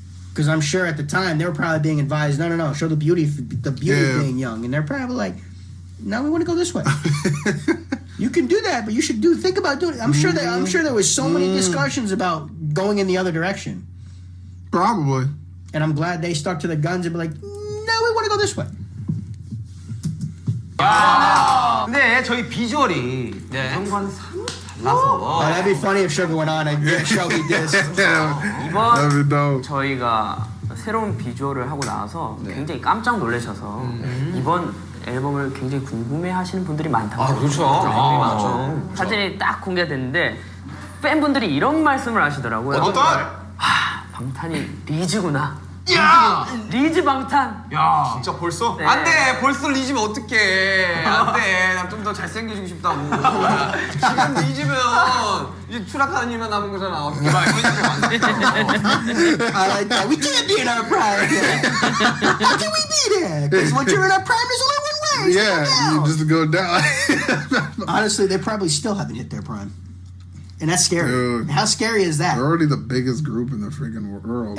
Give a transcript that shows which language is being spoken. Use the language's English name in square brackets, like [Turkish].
[English] Because I'm sure at the time they were probably being advised, no, show the beauty of being young, and they're probably like, no, we want to go this way. You can do that, but you should think about doing it. I'm sure there was so many discussions about going in the other direction. Probably. And I'm glad they stuck to the guns and be like, no, we want to go this way. [Korean] 근데 저희 비주얼이 예전과는 달라서. [English] That'd be funny if Sugar went on and show he did. [Korean] 이번 저희가 새로운 비주얼을 하고 나와서 굉장히 깜짝 놀라셔서 이번 앨범을 굉장히 궁금해하시는 분들이 많다고. 아 그렇죠. 많죠. 사진이 딱 공개됐는데 팬분들이 이런 말씀을 하시더라고요. 어떤? 방탄이 리즈구나. 야! 리즈 방탄. 야, 진짜 벌써? 네. 안 돼. 벌써 리즈면 어떡해. 안 돼. 난 좀 더 잘생겨지고 싶다고. 지금 리즈면 이제 추락하는 일만 남은 거잖아. 어떻게 봐. 이거 생각하면 안 돼. [English] I like that. We can't be in our prime. How can we be there? Because once you're in our prime, there's only one way. Yeah, just go down. Honestly, they probably still haven't hit their prime. And that's scary. Dude, how scary is that? They're already the biggest group in the freaking world.